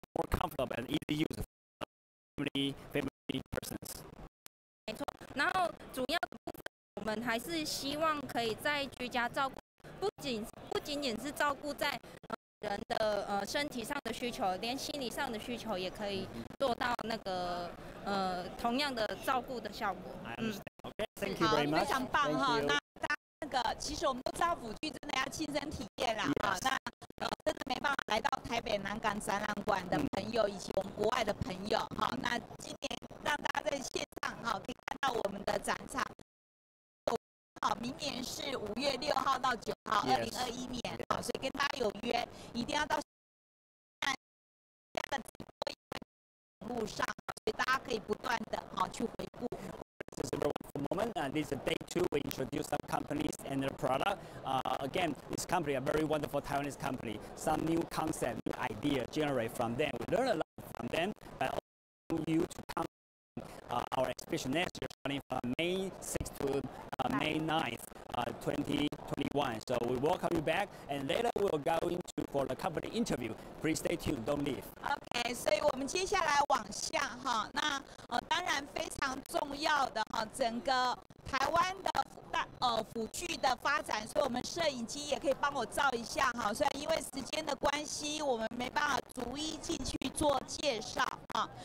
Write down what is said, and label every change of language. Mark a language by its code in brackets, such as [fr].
[en] comfortable and easy use for family persons. [zh] 没错，然后主要的部分，我们还是希望可以在居家照顾，不仅仅是照顾在人的身体上的需求，连心理上的需求也可以做到那个同样的照顾的效果。 [en] Thank you very much. [zh] 非常棒哈。那大家那个，其实我们都知道辅具真的要亲身体验啦哈。那真的没办法来到台北南港展览馆的朋友，以及我们国外的朋友哈。那今年让大家在线上哈可以看到我们的展场。好，明年是5月6号到9号，2021年好，所以跟大家有约，一定要到这样的直播网络上，所以大家可以不断的去回顾。 [en] This is a wonderful moment, and this is day 2. We introduce some companies and their product. Again, this company are very wonderful Taiwanese company. Some new concept, new idea generate from them. We learn a lot from them, but also you to come our exhibition next year, starting from May 6th to May 9th, 2021. So we welcome you back, and later we'll go into for the company interview. Please stay tuned, don't leave. [zh] OK， 所以我们接下来往下哈，那当然非常重要的哈，整个台湾的辅具的发展，所以我们摄影机也可以帮我照一下哈。虽然因为时间的关系，我们没办法逐一进去做介绍哈。